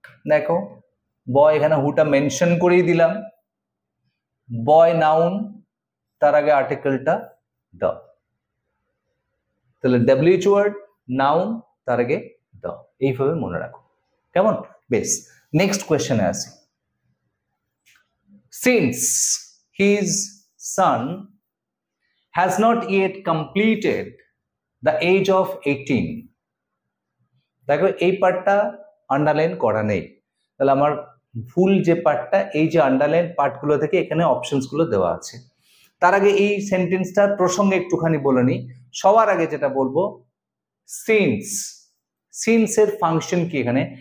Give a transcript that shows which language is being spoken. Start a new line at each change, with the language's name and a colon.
Bangla: দেখো বয়, এখানে হুটা মেনশন করেই দিলাম, বয় নাউন, তার আগে আর্টিকেলটা দ্য। তাহলে ডাব্লিউএইচ ওয়ার্ড, নাউন, তার আগে দ্য, এইভাবে মনে রাখো, কেমন? বেশ, নেক্সট কোয়েশ্চেনে আসি।
English: Since his son has not yet completed the age of 18.
Bangla: দেখো এই পার্টটা আন্ডারলাইন করা নেই, তাহলে আমার ভুল যে পার্টটা, এই যে আন্ডারলাইন পার্টগুলো থেকে এখানে অপশনস গুলো দেওয়া আছে। তার আগে এই সেন্টেন্সটার প্রসঙ্গে একটুখানি বলে নিই। সবার আগে যেটা বলবো, সিন্স, সিন্স এর ফাংশন কি এখানে?